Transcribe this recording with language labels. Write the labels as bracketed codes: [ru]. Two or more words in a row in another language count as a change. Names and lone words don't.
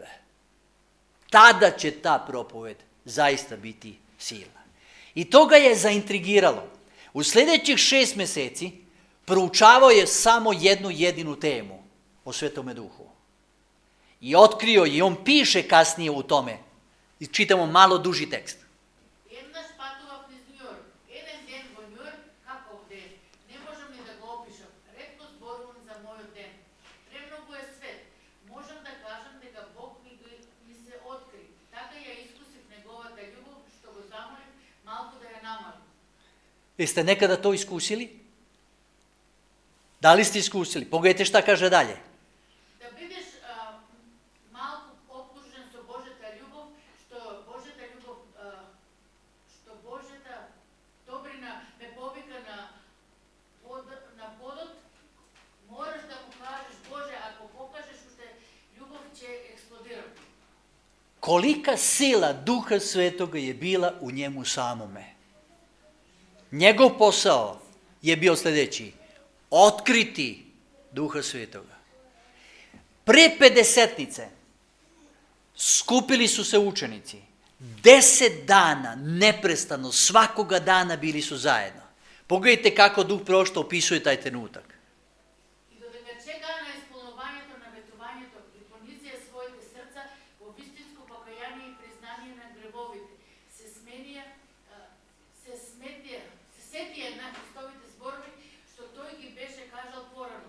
[sr] Tada će ta propoved zaista biti silna. I to ga je zaintrigiralo. U sljedećih 6 mjeseci proučavao je samo jednu jedinu temu o Svetome Duhu. I otkrio je, i on piše kasnije u tome. I čitamo malo duži tekst. [mk] Еднаш патував низ Њујорк. Еден ден во Њујорк, каков ден. Не можам ни да го опишам. Ретко зборувам за мојот ден. Премногу е свет. Можам да кажам дека Бог ми се откри. Така ја искусив неговата љубов, што го замолив малку да ја намалим. [sr] Jeste nekada to iskusili? Da li ste iskusili? Pogledajte šta kaže dalje. [mk] Да бидеш малку окружен со Божјата љубов, што Божјата добрина ме повика на подот, мораш да му кажеш, Боже, ако покажеш уште љубов ќе експлодирам. [sr] Kolika sila Duha Svetoga je bila u njemu samome. Njegov posao je bio sljedeći. Otkriti Duha Svetoga. Pre Pedesetnice skupili su se učenici. 10 dana, neprestano, svakoga dana bili su zajedno. Pogledajte kako Duh Prošto opisuje taj trenutak. [mk] И додека чека на исполнувањето на ветувањето и понизија своите срца во вистинско покаяние и признание на гревовите, се сетија на Христовите зборови, што тој ги беше кажал порано.